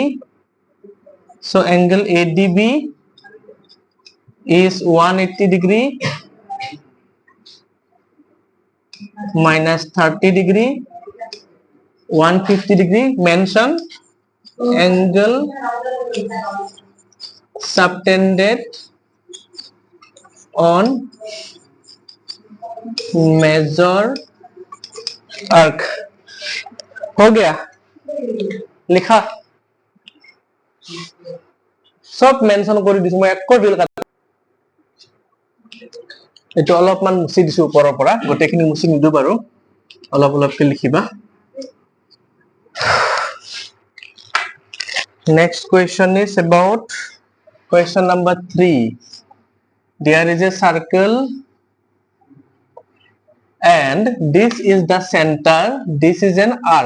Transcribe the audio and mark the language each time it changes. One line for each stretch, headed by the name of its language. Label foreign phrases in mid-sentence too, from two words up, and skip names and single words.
English: So angle ADB is 180 degree minus 30 degree 150 degree. Mention angle subtended on major arc.
Hindi: हो गया लिखा सब मेंशन
Assamese: কৰি দিছো মই একো ডিল কৰা এটো অলপমান মুছি দিছো ওপৰৰ পৰা গোটেখিনি মুছি নিদু বাৰু অলপ অলপকে লিখিবা
English: Next question is about question number 3. There is a circle and this is the center, this is an arc.